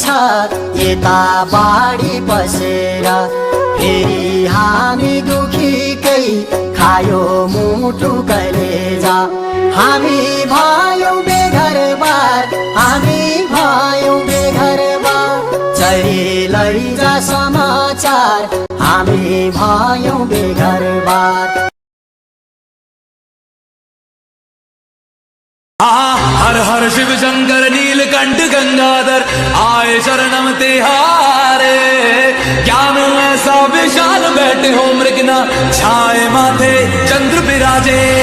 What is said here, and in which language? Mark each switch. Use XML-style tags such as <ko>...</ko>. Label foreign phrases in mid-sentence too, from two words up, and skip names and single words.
<ne>यता बाढी पसेर फेरि हामी दुखीकै खायो मुटु कलेजा हामी भयौं बेघरबार हामी भयौं बेघरबार चरी लैजा समाचार हामी भयौं बेघरबार</ne> <hi>हर हर शिव शंकर नीलकंठ गंगाधर आए शरणम तिहारे ज्ञान ऐसा विशाल बैठे हो मृगना छाए माथे चंद्र विराजे</hi>